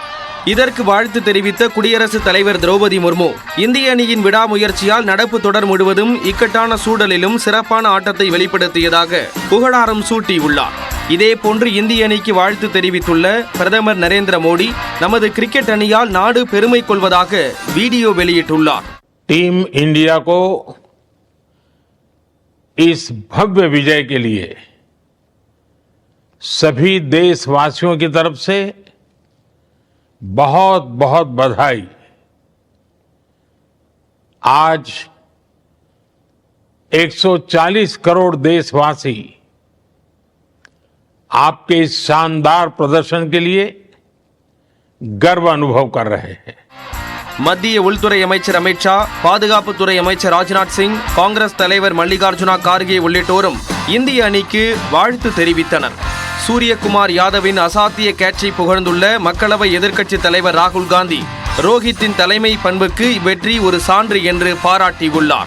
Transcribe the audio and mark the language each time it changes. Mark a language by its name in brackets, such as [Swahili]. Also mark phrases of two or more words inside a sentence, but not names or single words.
[Tamil] இதற்கு வாழ்த்து தெரிவித்த குடியரசுத் தலைவர் திரௌபதி முர்மு இந்திய அணியின் விடாமுயற்சியால் நடப்பு தொடர் முழுவதும் இக்கட்டான சூழலிலும் சிறப்பான ஆட்டத்தை வெளிப்படுத்தியதாக புகழாரம் சூட்டியுள்ளார். இதேபோன்று இந்திய அணிக்கு வாழ்த்து தெரிவித்துள்ள பிரதமர் நரேந்திர மோடி நமது கிரிக்கெட் அணியால் நாடு பெருமை கொள்வதாக வீடியோ வெளியிட்டுள்ளார். [Hindi] टीम इंडिया को इस भव्य विजय के लिए सभी देशवासियों की तरफ से बहुत बहुत बधाई। आज 140 करोड़ देशवासी आपके इस शानदार प्रदर्शन के लिए गर्व अनुभव कर रहे हैं. [Tamil] மத்திய உள்துறை அமைச்சர் அமித்ஷா, பாதுகாப்புத்துறை அமைச்சர் ராஜ்நாத் சிங், காங்கிரஸ் தலைவர் மல்லிகார்ஜுனா கார்கே உள்ளிட்டோரும் இந்திய அணிக்கு வாழ்த்து தெரிவித்தனர். சூரியகுமார் யாதவின் அசாத்திய கேட்சை புகழ்ந்துள்ள மக்களவை எதிர்க்கட்சித் தலைவர் ராகுல் காந்தி ரோஹித்தின் தலைமை பண்புக்கு இவ்வெற்றி ஒரு சான்று என்று பாராட்டியுள்ளார்.